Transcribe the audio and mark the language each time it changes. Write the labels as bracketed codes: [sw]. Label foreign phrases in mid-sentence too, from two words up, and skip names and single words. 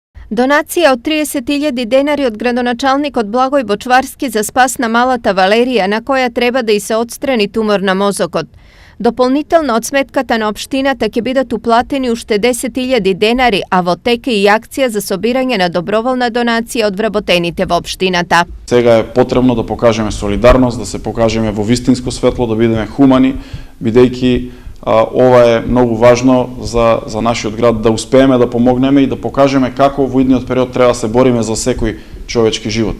[mk] Донација од 30.000 денари од градоначелник од Благој Бочварски за спасна малата Валерија, на која треба да и се одстрани тумор на мозокот. Допълнително од сметката на општината ќе бидат уплатени уште 10.000 денари, а во тек е и акција за собирање на доброволна донација од вработените во општината. Сега е потребно да покажеме солидарност, да се покажеме во вистинско светло, да бидеме хумани, бидејќи ова е многу важно за нашиот град, да успееме да помогнеме и да покажеме како во идниот период треба да се бориме за секој човечки живот.